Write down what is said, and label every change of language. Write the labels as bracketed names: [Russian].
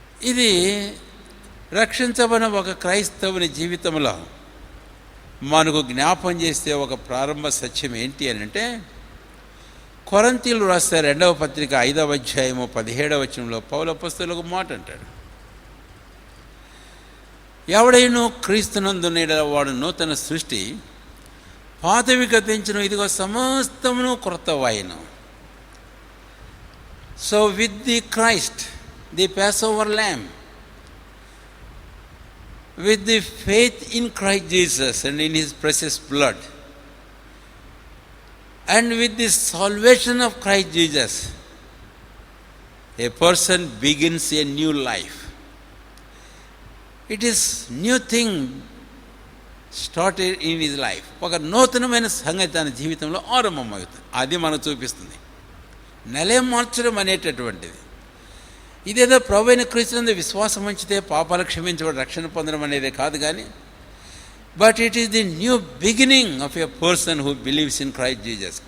[Telugu] ఇది రక్షించబడిన ఒక క్రైస్తవుని జీవితంలో మనకు జ్ఞాపం చేస్తే ఒక ప్రారంభ సత్యం ఏంటి అని అంటే, కొరింథీయులు రాస్తే 2వ పత్రిక 5వ అధ్యాయము 17వ వచనంలో పౌలు అపోస్తలుడు ఒక మాట అంటాడు, ఎవడైనా క్రీస్తునందు వాడు నూతన సృష్టి, పాతవి గతించును, ఇదిగో సమస్తమును క్రొత్తవాయెను. [English] So with the Christ, the Passover lamb, with the faith in Christ Jesus and in his precious blood, and with the salvation of Christ Jesus, a person begins a new life. It is new thing started in his life. [Telugu] ఒక నూతనమైన సంగతి తన జీవితంలో ఆరంభమవుతుంది. అది మనకు చూపిస్తుంది. నెల మార్చడం అనేటటువంటిది ఇదేదో ప్రభు అయిన క్రీస్తునందు విశ్వాసం ఉంచితే పాపాలు క్షమించబడి రక్షణ పొందడం అనేదే కాదు, కానీ [English] But it is the new beginning of a person who believes in Christ Jesus.